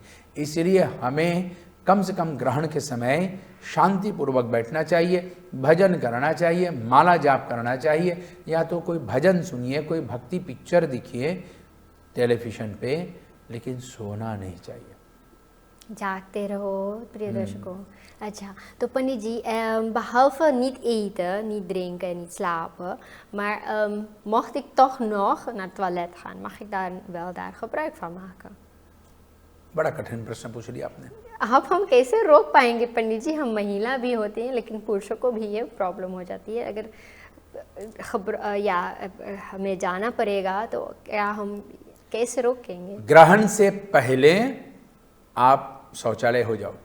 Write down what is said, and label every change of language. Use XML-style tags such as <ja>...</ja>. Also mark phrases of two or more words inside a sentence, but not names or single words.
<hi>इसलिए हमें कम से कम ग्रहण के समय शांतिपूर्वक बैठना चाहिए, भजन करना चाहिए, माला जाप करना चाहिए, या तो कोई भजन सुनिए, कोई भक्ति पिक्चर दिखिए टेलीविज़न पे, लेकिन सोना नहीं चाहिए। जागते रहो प्रिय दर्शकों। अच्छा, तो पंडित जी,</hi> <nl>behalve niet eten, niet drinken en niet slapen, maar mocht ik toch nog naar het toilet gaan, mag ik daar gebruik van maken?</nl> <hi>बड़ा कठिन प्रश्न पूछ लिया आपने। अब हम कैसे रोक पाएंगे पंडित जी? हम महिला भी होते हैं, लेकिन पुरुषों को भी ये प्रॉब्लम हो जाती है। अगर खबर या हमें जाना पड़ेगा तो क्या हम कैसे रोकेंगे? ग्रहण से पहले आप शौचालय हो जाओ</hi>